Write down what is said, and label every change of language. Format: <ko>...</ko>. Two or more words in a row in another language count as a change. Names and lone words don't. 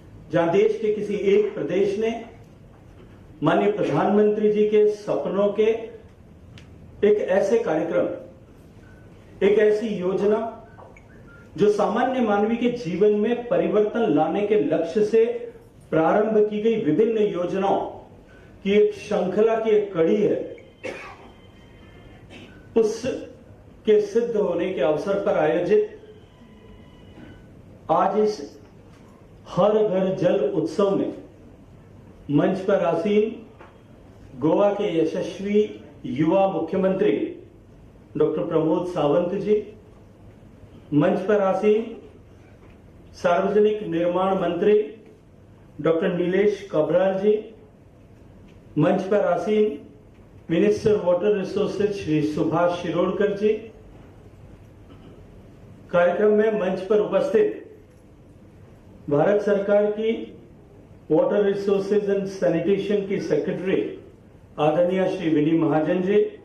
<hi>जहां देश के किसी एक प्रदेश ने माननीय प्रधानमंत्री जी के सपनों के एक ऐसे कार्यक्रम, एक ऐसी योजना जो सामान्य मानवी के जीवन में परिवर्तन लाने के लक्ष्य से प्रारंभ की गई विभिन्न योजनाओं की एक श्रृंखला की एक कड़ी है, उसके सिद्ध होने के अवसर पर आयोजित आज इस हर घर जल उत्सव में मंच पर आसीन गोवा के यशस्वी युवा मुख्यमंत्री डॉक्टर प्रमोद सावंत जी, मंच पर आसीन सार्वजनिक निर्माण मंत्री डॉक्टर नीलेश कबराल जी, मंच पर आसीन</hi> <en>Minister Water Resources</en> <hi>श्री सुभाष शिरोडकर जी, कार्यक्रम में मंच पर उपस्थित भारत सरकार की</hi> <en>Water Resources and Sanitation</en> <hi>की सेक्रेटरी आदरणीय श्री विनी महाजन जी,</hi>